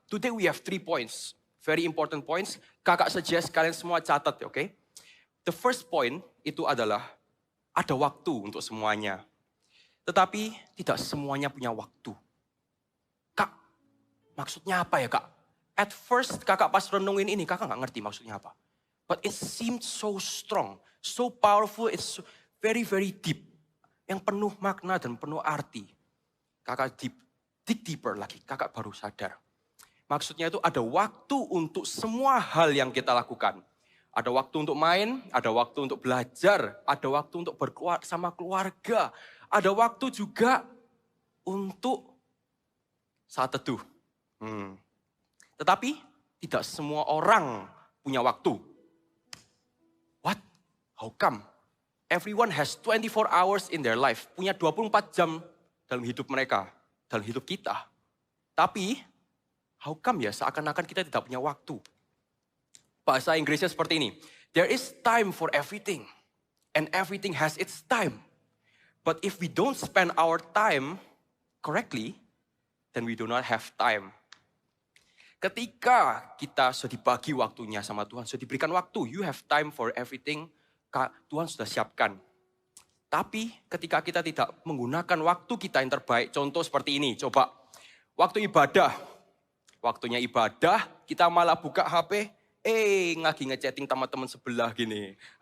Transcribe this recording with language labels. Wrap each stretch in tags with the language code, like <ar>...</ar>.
<en>Today we have 3 points, very important points.</en> <id>Kakak suggest kalian semua catat, oke?</id> <en>The first point</en> <id>itu adalah ada waktu untuk semuanya. Tetapi tidak semuanya punya waktu. Kak, maksudnya apa ya kak?</id> <en>At first</en> <id>kakak pas renungin ini, kakak gak ngerti maksudnya apa.</id> <en>But it seemed so strong, so powerful, it's very, very deep.</en> <id>Yang penuh makna dan penuh arti. Kakak</id> <en>dig deeper</en> <id>lagi, kakak baru sadar. Maksudnya itu ada waktu untuk semua hal yang kita lakukan. Ada waktu untuk main, ada waktu untuk belajar, ada waktu untuk sama keluarga. Ada waktu juga untuk saat teduh. Tetapi tidak semua orang punya waktu.</id> <en>What? How come? Everyone has 24 hours in their life.</en> <id>Punya 24 jam dalam hidup mereka, dalam hidup kita. Tapi,</id> <en>how come</en> <id>ya seakan-akan kita tidak punya waktu? Bahasa Inggrisnya seperti ini.</id> <en>There is time for everything. And everything has its time. But if we don't spend our time correctly, then we do not have time.</en> <id>Ketika kita sudah dibagi waktunya sama Tuhan, sudah diberikan waktu,</id> <en>you have time for everything,</en> <id>Tuhan sudah siapkan. Tapi ketika kita tidak menggunakan waktu kita yang terbaik, contoh seperti ini, coba. Waktu ibadah, waktunya ibadah, kita malah buka HP, lagi ngechatting sama teman sebelah gini.</id>